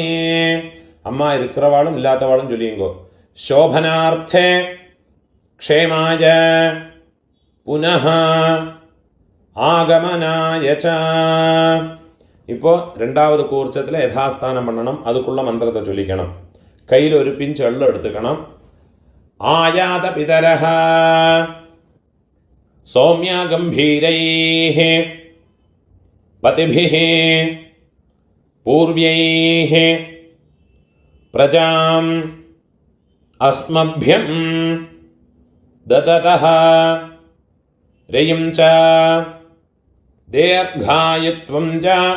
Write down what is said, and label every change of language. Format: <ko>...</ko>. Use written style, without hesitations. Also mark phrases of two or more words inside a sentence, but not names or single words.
<ta>அம்மா இருக்கிறவாளும் இல்லாதவாளும் சொல்லிங்கோ.</ta> <sa>சோபனார்த்தே க்ஷேமாய புனः ஆகமனாய ச.</sa> <ta>இப்போ 2வது கூர்ச்சத்தில் யதாஸ்தானம் பண்ணணும். அதுக்குள்ள மந்திரத்தை சொல்லிக்கணும். கையில் ஒரு பிஞ்ச் எள்ளும் எடுத்துக்கணும்.</ta> <sa>ആയാത പിതരഃ സൗമ്യ ഗംഭീരൈഃ പതിഭിഃ പൂർവ്യൈഃ പ്രജാം അസ്മഭ്യം ദതതഃ രയും ച ദീർഘായുത്വം ച</sa>